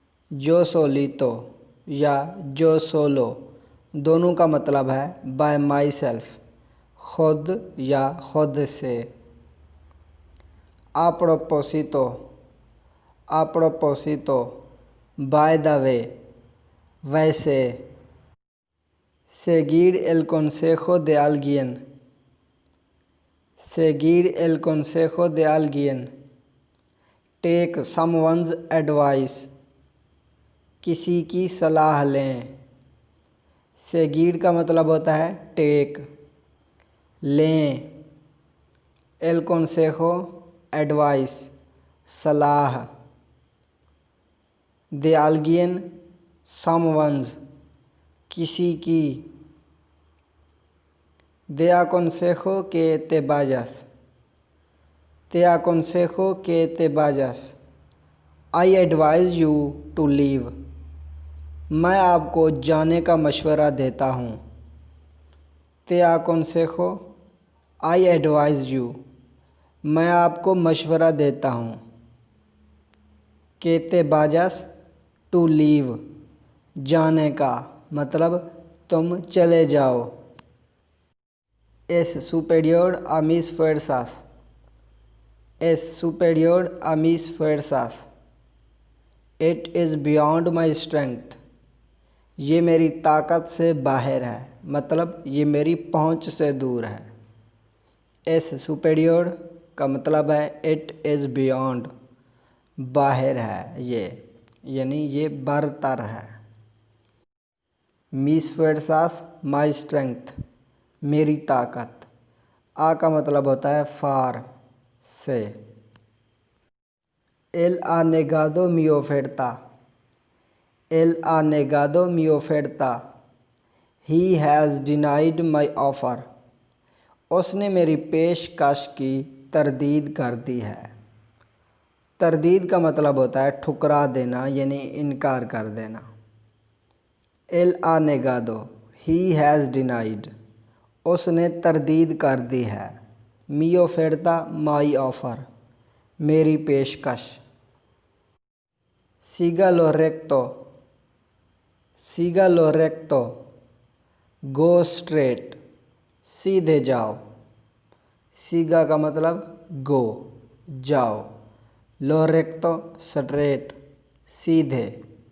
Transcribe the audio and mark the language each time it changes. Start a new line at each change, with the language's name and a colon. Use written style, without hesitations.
Hindi: जो सोलितो या जो सोलो दोनों का मतलब है
English: by myself,
Hindi: खुद या खुद से।
Spanish: आ प्रोपोसितो, आ प्रोपोसितो,
English: by the way,
Hindi: वैसे।
Spanish: seguir el consejo de alguien, seguir el consejo de alguien।
English: take someone's advice,
Hindi: किसी की सलाह लें। seguir का मतलब होता है टेक, लें।
Spanish: el consejo
English: advice,
Hindi: सलाह।
Spanish: de alguien
English: someone's,
Hindi: किसी की।
Spanish: de aconsejo que te vayas, te aconsejo que te vayas।
English: I advise you to leave,
Hindi: मैं आपको जाने का मशवरा देता हूँ।
Spanish: te aconsejo,
English: I advise you,
Hindi: मैं आपको मशवरा देता हूँ।
Spanish: que te vayas,
English: to leave,
Hindi: जाने का मतलब तुम चले जाओ।
Spanish: es superior a mis fuerzas, es superior a mis fuerzas।
English: it is beyond my strength,
Hindi: ये मेरी ताकत से बाहर है, मतलब ये मेरी पहुंच से दूर है।
Spanish: es superior
Hindi: का मतलब है
English: it is beyond,
Hindi: बाहर है ये, यानी ये बरतर है।
Spanish: mis fuerzas,
English: my strength,
Hindi: मेरी ताकत। आ का मतलब होता है फार, से।
Spanish: él ha negado mi oferta, él ha negado mi oferta।
English: he has denied my offer,
Hindi: उसने मेरी पेशकश की तरदीद कर दी है। तरदीद का मतलब होता है ठुकरा देना, यानी इनकार कर देना।
Spanish: él ha negado,
English: he has denied,
Hindi: उसने तरदीद कर दी है।
Spanish: मी oferta,
English: my offer,
Hindi: मेरी पेशकश।
Spanish: siga lo recto, siga lo recto,
English: go straight,
Hindi: सीधे जाओ। सीगा का मतलब गो, जाओ।
Spanish: लो रेक्टो,
Hindi: स्ट्रेट, सीधे।